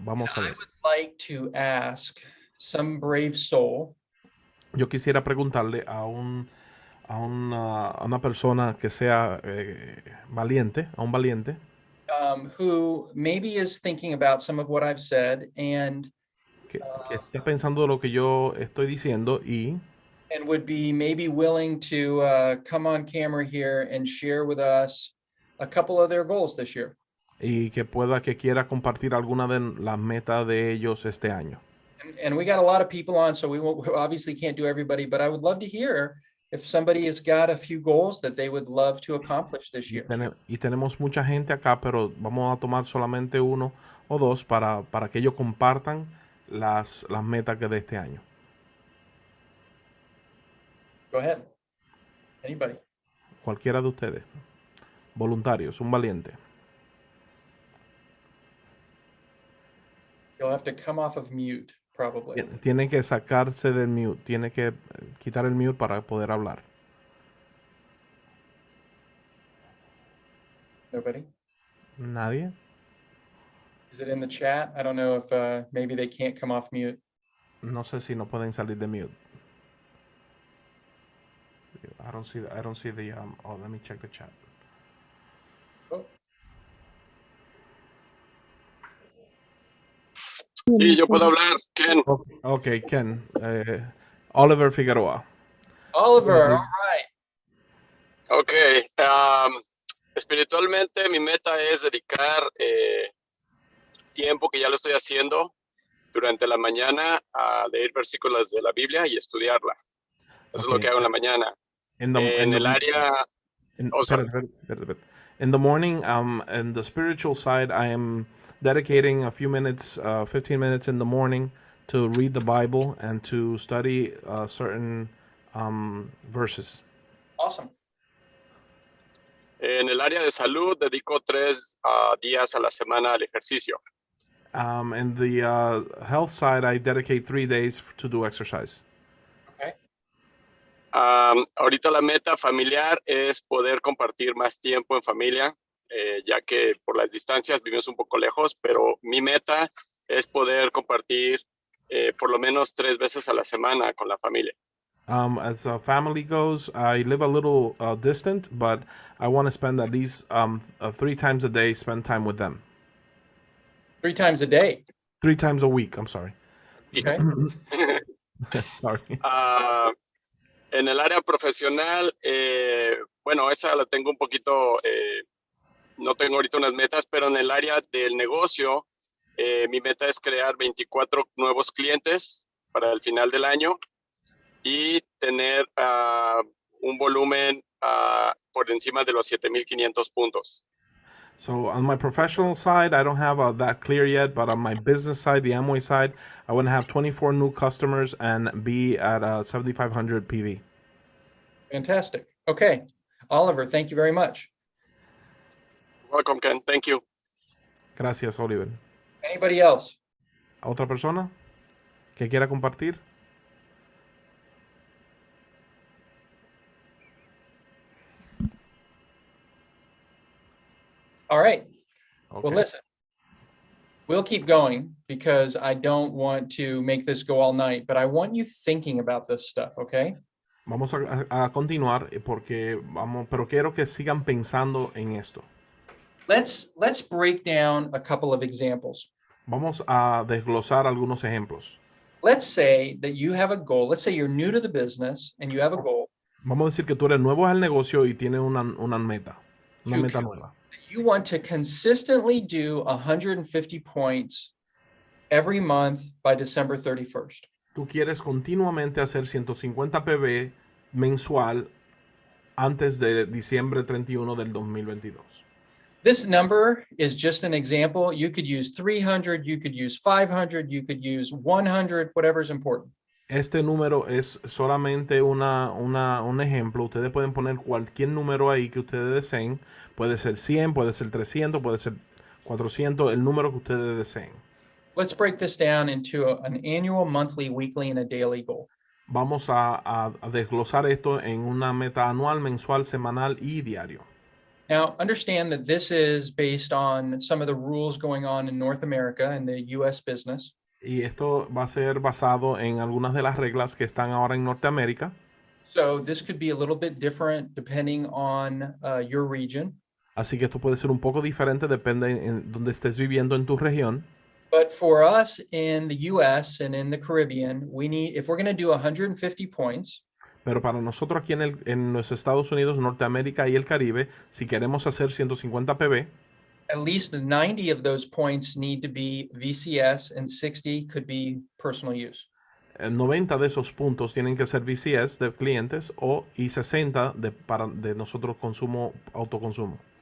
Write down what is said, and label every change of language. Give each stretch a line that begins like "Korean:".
Spanish: Vamos a ver.
English: I would like to ask some brave soul.
Spanish: Yo quisiera preguntarle a una persona que sea valiente, a un valiente,
English: Who maybe is thinking about some of what I've said and
Spanish: que esté pensando de lo que yo estoy diciendo
English: and would be maybe willing to come on camera here and share with us a couple of their goals this year.
Spanish: y que quiera compartir alguna de las metas de ellos este año.
English: And we got a lot of people on, so we obviously can't do everybody, but I would love to hear if somebody has got a few goals that they would love to accomplish this year.
Spanish: Y tenemos mucha gente acá, pero vamos a tomar solamente uno o dos para que ellos compartan las metas que de este año.
English: Go ahead. Anybody?
Spanish: Cualquiera de ustedes. Voluntarios, un valiente.
English: You'll have to come off of mute, probably.
Spanish: Tiene que sacarse del mute, tiene que quitar el mute para poder hablar.
English: Nobody?
Spanish: ¿Nadie?
English: Is it in the chat? I don't know if maybe they can't come off mute.
Spanish: No sé si no pueden salir de mute.
English: I don't see the oh, let me check the chat. Oh.
Spanish: Sí, yo puedo hablar, Ken.
English: Okay, Ken. Oliver Figueroa. Oliver, all right. Ok.
Spanish: Espiritualmente, mi meta es dedicar tiempo que ya lo estoy haciendo durante la mañana a leer versículos de la Biblia y estudiarla. Eso es lo que hago en la mañana. En el área...
English: In the morning, in the spiritual side, I am dedicating a few minutes, 15 minutes in the morning to read the Bible and to study certain verses. Awesome.
Spanish: En el área de salud, dedico 3 días a la semana al ejercicio.
English: In the health side, I dedicate 3 days to do exercise. Okay.
Spanish: Ahorita la meta familiar es poder compartir más tiempo en familia, ya que por las distancias vivimos un poco lejos, pero mi meta es poder compartir por lo menos 3 veces a la semana con la familia.
English: As a family goes, I live a little distant, but I want to spend at least 3 times a day, spend time with them. 3 times a day? 3 times a week, I'm sorry. Okay. Sorry.
Spanish: En el área profesional, bueno, esa la tengo un poquito, no tengo ahorita unas metas, pero en el área del negocio, mi meta es crear 24 nuevos clientes para el final del año y tener un volumen por encima de los 7,500 puntos.
English: So on my professional side, I don't have that clear yet, but on my business side, the Amway side, I want to have 24 new customers and be at 7,500 PV. Fantastic. Okay. Oliver, thank you very much. Welcome, Ken. Thank you.
Spanish: Gracias, Oliver.
English: Anybody else?
Spanish: ¿Otra persona que quiera compartir?
English: All right. Okay. Well, listen, we'll keep going because I don't want to make this go all night, but I want you thinking about this stuff, okay?
Spanish: Vamos a continuar pero quiero que sigan pensando en esto.
English: Let's break down a couple of examples.
Spanish: Vamos a desglosar algunos ejemplos.
English: Let's say that you have a goal. Let's say you're new to the business and you have a goal.
Spanish: Vamos a decir que tú eres nuevo al negocio y tienes una meta nueva.
English: You want to consistently do 150 points every month by December 31st.
Spanish: Tú quieres continuamente hacer 150 PB mensual antes de diciembre 31 del 2022.
English: This number is just an example. You could use 300, you could use 500, you could use 100, whatever's important.
Spanish: Este número es solamente un ejemplo. Ustedes pueden poner cualquier número ahí que ustedes deseen. Puede ser 100, puede ser 300, puede ser 400, el número que ustedes deseen.
English: Let's break this down into an annual, monthly, weekly, and a daily goal.
Spanish: Vamos a desglosar esto en una meta anual, mensual, semanal y diario.
English: Now, understand that this is based on some of the rules going on in North America and the US business.
Spanish: Y esto va a ser basado en algunas de las reglas que están ahora en Norteamérica.
English: So this could be a little bit different depending on your region.
Spanish: Así que esto puede ser un poco diferente, depende en donde estés viviendo en tu región.
English: But for us in the US and in the Caribbean, we need, if we're going to do 150 points,
Spanish: Pero para nosotros aquí en los Estados Unidos, Norteamérica y el Caribe, si queremos hacer 150 PB,
English: at least 90 of those points need to be VCS and 60 could be personal use.
Spanish: 90 de esos puntos tienen que ser VCS de clientes y 60 de nosotros autoconsumo.